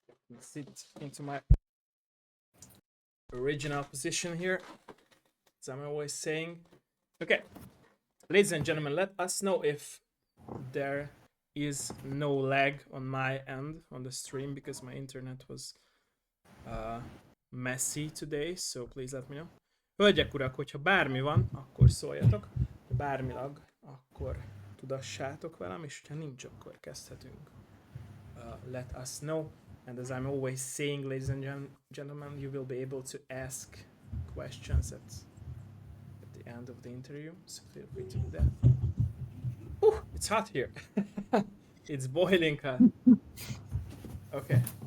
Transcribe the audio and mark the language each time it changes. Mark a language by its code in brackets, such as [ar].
[en] Let's sit into my original position here, as I'm always saying. Okay, ladies and gentlemen, let us know if there is no lag on my end on the stream, because my internet was messy today, so please let me know. [hu] Hölgyek, urak, hogyha bármi van, akkor szóljatok. Ha bármilag, akkor tudassátok velem, és ha nincs, akkor kezdhetünk. [en] Let us know. And as I'm always saying, ladies and gentlemen, you will be able to ask questions at the end of the interview, so feel free to do that. Ooh, it's hot here. It's boiling hot. Okay.